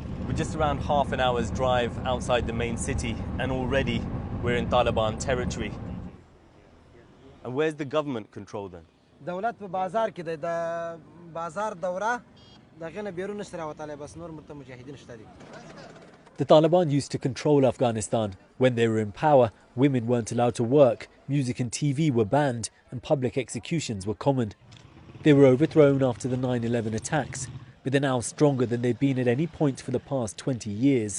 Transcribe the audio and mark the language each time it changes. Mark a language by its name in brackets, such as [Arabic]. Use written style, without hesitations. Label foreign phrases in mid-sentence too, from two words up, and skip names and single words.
[English] We're just around half an hour's drive outside the main city, and already we're in Taliban territory. And where's the government control then? [Pashto] دولت په بازار کې ده د بازار دوره دغه نه بیرون نشته راوتلی بس نور مرته مجاهدین شته دي. [English] The Taliban used to control Afghanistan. When they were in power, women weren't allowed to work, music and TV were banned, and public executions were common. They were overthrown after the 9/11 attacks, but they're now stronger than they've been at any point for the past 20 years.